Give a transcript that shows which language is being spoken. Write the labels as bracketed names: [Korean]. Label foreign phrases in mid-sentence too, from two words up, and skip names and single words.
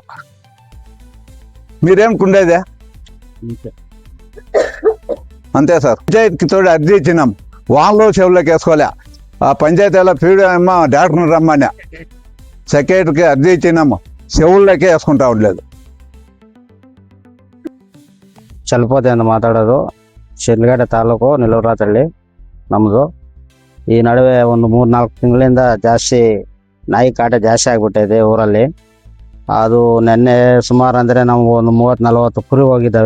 [Telugu] మీరేమికుండేదే? అంతే సార్. పంచాయతీకి తోడు అర్జీ ఇచ్చినాం, వాళ్ళు చెవుల్లోకి వేసుకోలే. ఆ పంచాయతీలో పీడి అమ్మ డాక్టర్ని రమ్మని సెక్రటరీకి అర్జీ ఇచ్చినాము, చెవుల్లోకే వేసుకుంటా ఉండలేదు. [Kannada] ಚಲಪತಿ ಅಂತ ಮಾತಾಡೋದು. ಶಿಡ್ಲಘಟ್ಟ ತಾಲೂಕು, ನೆಲೂರಾತಳ್ಳಿ ನಮ್ಮದು. ಈ ನಡುವೆ ಒಂದು 3-4 ತಿಂಗಳಿಂದ ಜಾಸ್ತಿ ನಾಯಿ ಕಾಟ ಜಾಸ್ತಿ ಆಗಿಬಿಟ್ಟಿದೆ ಊರಲ್ಲಿ. ಅದು ನೆನ್ನೆ ಸುಮಾರು ಅಂದರೆ ನಮ್ಗೆ ಒಂದು 30-40 ಕುರಿ ಹೋಗಿದ್ದಾವೆ.